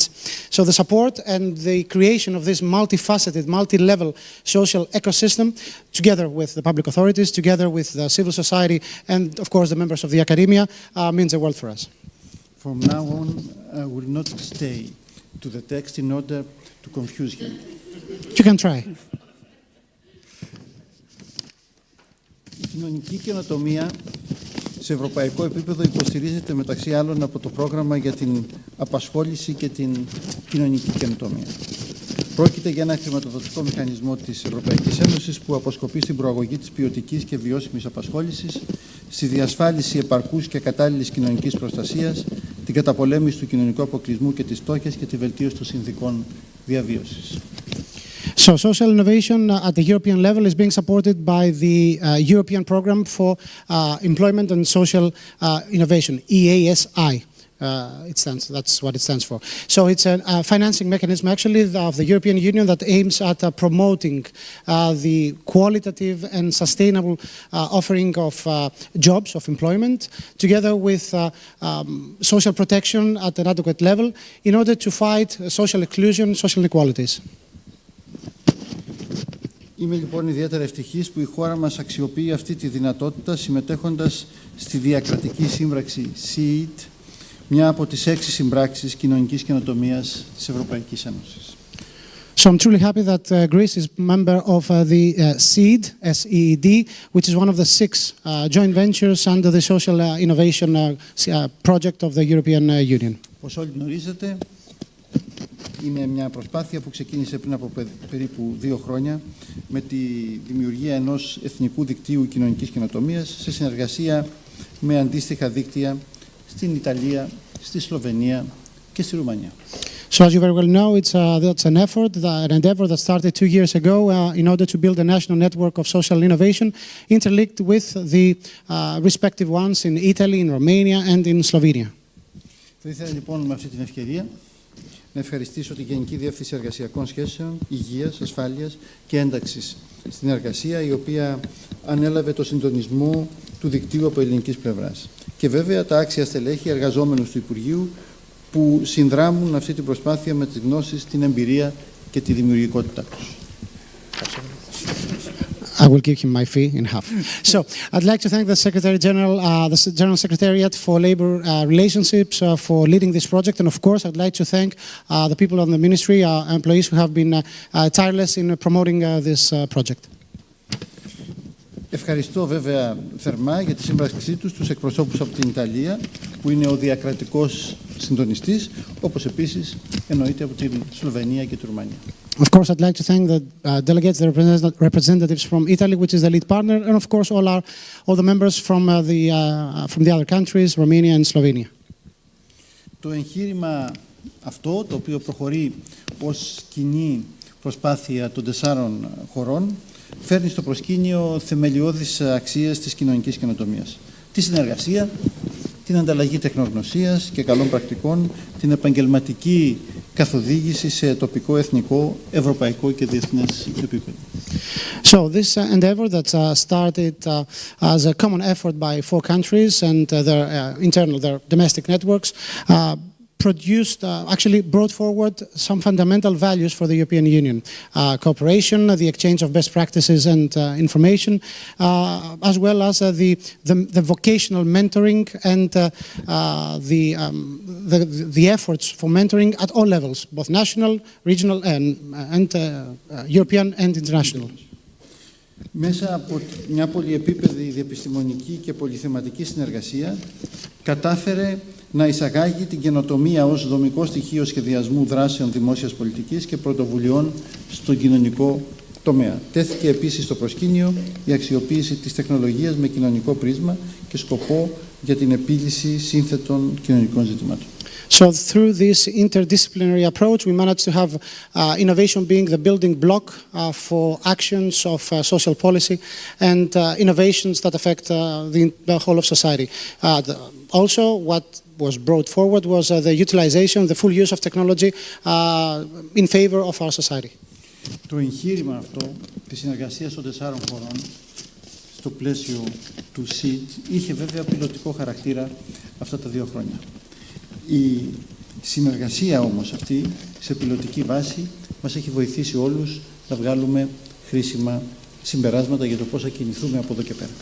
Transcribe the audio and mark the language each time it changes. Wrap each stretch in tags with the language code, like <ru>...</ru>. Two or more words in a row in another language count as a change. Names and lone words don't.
<en>So the support and the creation of this multifaceted, multi-level social ecosystem, together with the public authorities, together with the civil society, and of course the members of the academia, means the world for us. From now on, I will not stay to the text in order to confuse him. You can try.</en> <el>Η κοινωνική καινοτομία σε ευρωπαϊκό επίπεδο υποστηρίζεται μεταξύ άλλων από το πρόγραμμα για την απασχόληση και την κοινωνική καινοτομία. Πρόκειται για ένα χρηματοδοτικό μηχανισμό της Ευρωπαϊκής Ένωσης που αποσκοπεί στην προαγωγή της ποιοτικής και βιώσιμης απασχόλησης, στη διασφάλιση επαρκούς και κατάλληλης κοινωνικής προστασίας, την καταπολέμηση του κοινωνικού αποκλεισμού και της φτώχειας και τη βελτίωση των συνθηκών διαβίωσης.</el> <en>So social innovation at the European level is being supported by the European Programme for Employment and Social Innovation, EASI. That's what it stands for. So it's a financing mechanism actually of the European Union that aims at promoting the qualitative and sustainable offering of jobs, of employment, together with social protection at an adequate level in order to fight social exclusion, social inequalities.</en> <el>Είμαι λοιπόν ιδιαίτερα ευτυχής που η χώρα μας αξιοποιεί αυτή τη δυνατότητα συμμετέχοντας στη διακρατική σύμπραξη SEED, μια από τις 6 συμπράξεις κοινωνικής καινοτομίας της Ευρωπαϊκής Ένωσης.</el> <en>So I'm truly happy that Greece is a member of the SEED, S-E-E-D, which is one of the 6 joint ventures under the social innovation project of the European Union.</en> <el>Όπως όλοι γνωρίζετε, είναι μια προσπάθεια που ξεκίνησε πριν από περίπου 2 χρόνια με τη δημιουργία ενός εθνικού δικτύου κοινωνικής καινοτομίας σε συνεργασία με αντίστοιχα δίκτυα στην Ιταλία, στη Σλοβενία και στη Ρουμανία.</el> <en>So as you very well know, that's an endeavor that started 2 years ago in order to build a national network of social innovation interlinked with the respective ones in Italy, in Romania and in Slovenia.</en> <el>Θα ήθελα λοιπόν με αυτή την ευκαιρία να ευχαριστήσω τη Γενική Διεύθυνση Εργασιακών Σχέσεων, Υγείας, Ασφάλειας και Ένταξης στην Εργασία, η οποία ανέλαβε το συντονισμό του δικτύου από ελληνικής πλευράς. Και βέβαια τα άξια στελέχη εργαζόμενους του Υπουργείου που συνδράμουν αυτή την προσπάθεια με τις γνώσεις, την εμπειρία και τη δημιουργικότητά τους.</el> <en>I will give him my fee in half. So I'd like to thank the Secretary General, the General Secretariat for Labor Relationships for leading this project. And of course, I'd like to thank the people on the ministry, employees who have been tireless in promoting this project.</en> <el>Ευχαριστώ βέβαια θερμά για τη σύμπραξή τους τους εκπροσώπους από την Ιταλία, που είναι ο διακρατικός συντονιστής, όπως επίσης εννοείται από την Σλοβενία και τη Ρουμανία.</el> <en>Of course, I'd like to thank the delegates, the representatives from Italy, which is the lead partner, and of course all the members from the other countries, Romania and Slovenia.</en> <el>Το εγχείρημα αυτό, το οποίο προχωρεί ως κοινή προσπάθεια των 4 χωρών, φέρνει στο προσκήνιο θεμελιώδεις αξίες της κοινωνικής καινοτομίας. Τη συνεργασία, την ανταλλαγή τεχνογνωσίας και καλών πρακτικών, την επαγγελματική καθοδήγηση σε τοπικό, ethnico, ευρωπαϊκό και διεθνές επίπεδο.</el> <en>So this endeavor that started as a common effort by 4 countries and their domestic networks actually brought forward some fundamental values for the European Union. Cooperation, the exchange of best practices and information, as well as the vocational mentoring and the efforts for mentoring at all levels, both national, regional and European and international.</en> <el>Μέσα από μια πολυεπίπεδη διεπιστημονική και πολυθεματική συνεργασία κατάφερε να εισαγάγει την καινοτομία ως δομικό στοιχείο σχεδιασμού δράσεων δημόσιας πολιτικής και πρωτοβουλειών στον κοινωνικό τομέα. Τέθηκε επίσης στο προσκήνιο η αξιοποίηση της τεχνολογίας με κοινωνικό πρίσμα και σκοπό για την επίλυση σύνθετων κοινωνικών ζητημάτων.</el> <en>So through this interdisciplinary approach, we managed to have innovation being the building block for actions of social policy and innovations that affect the whole of society. Also, what was brought forward was the utilization, the full use of technology in favor of our society.</en> <el>Το εγχείρημα αυτό της συνεργασίας των 4 χωρών στο πλαίσιο του ΣΥΤ είχε βέβαια πιλωτικό χαρακτήρα αυτά τα 2 χρόνια. Η συνεργασία όμως αυτή σε πιλωτική βάση μας έχει βοηθήσει όλους να βγάλουμε χρήσιμα συμπεράσματα για το πώς θα κινηθούμε από εδώ και πέρα.</el>